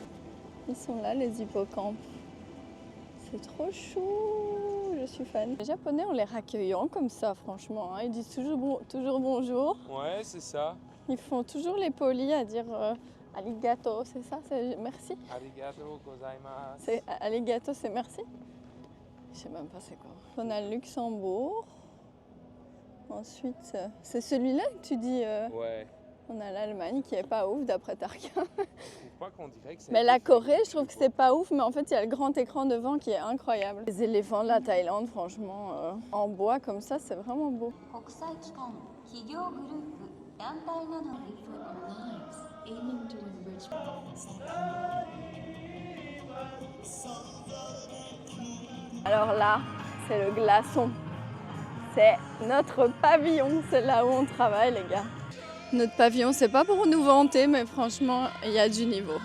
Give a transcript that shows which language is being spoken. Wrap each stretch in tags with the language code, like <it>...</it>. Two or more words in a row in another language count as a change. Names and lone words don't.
<fr>Ils sont là, les hippocampes. C'est trop chou, je suis fan. Les Japonais ont l'air accueillants comme ça, franchement. Hein. Ils disent toujours bonjour. Ouais, c'est ça. Ils font toujours les polis à dire arigato, c'est ça, c'est merci.</fr> <ja>ありがとうございます.</ja> <fr>C'est arigato, c'est merci. Je sais même pas c'est quoi. On a le Luxembourg. Ensuite, c'est celui-là que tu dis. Ouais. On a l'Allemagne qui est pas ouf d'après Tarquin. Je trouve pas qu'on dirait que c'est. Mais la Corée, je trouve que c'est pas ouf, mais en fait, il y a le grand écran devant qui est incroyable. Les éléphants de la Thaïlande, franchement, en bois comme ça, c'est vraiment beau.</fr> <ja>国際機関、企業グループ、団体など</ja> <fr>Alors là, c'est le glaçon. C'est notre pavillon, c'est là où on travaille, les gars. Notre pavillon, c'est pas pour nous vanter, mais franchement, il y a du niveau.</fr>